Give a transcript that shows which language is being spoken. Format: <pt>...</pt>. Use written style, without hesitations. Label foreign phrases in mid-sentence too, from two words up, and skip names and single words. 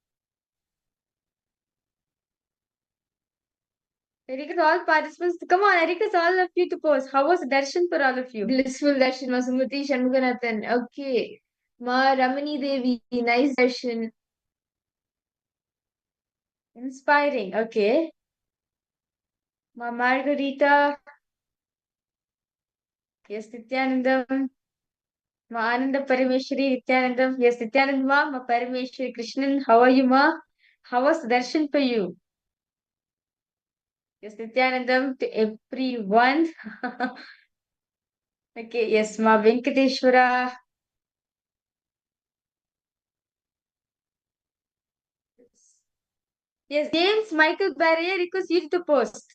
<en>I request all participants. Come on, I request all of you to post. How was the darshan for all of you? Blissful darshan, Ma Sumati Shanmuganathan. Okay. Ma Ramani Devi, nice darshan. Inspiring. Okay. Ma Margarita. Yes, Nityanandam. Ma Ananda Parameshwari Nityanandam. Yes, Nityanand Ma Parameshwari Krishnan. How are you, Ma? How was darshan for you? Yes, Nityanandam to everyone. Okay, yes, Ma Venkateshwara. Yes, James Michael Barrier request you to post.</en>